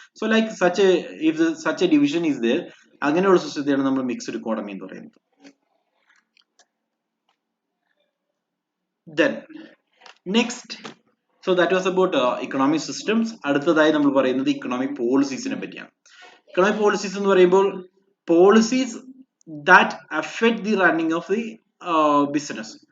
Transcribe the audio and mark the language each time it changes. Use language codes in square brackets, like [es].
[en] So like such a division is there. [ml] അങ്ങനെയുള്ള സിസ്റ്റത്തെയാണ് നമ്മൾ mixed economy എന്ന് പറയുന്നത്. [en] Then next, so that was about economic systems. [ml] അടുത്തതായി നമ്മൾ പറയുന്നത് ഇക്കണോമിക് പോളിസീസിനെ പറ്റിയാണ്. ഇക്കണോമിക് പോളിസീസ് എന്ന് പറയുമ്പോൾ [en] Policies that affect the running of the business.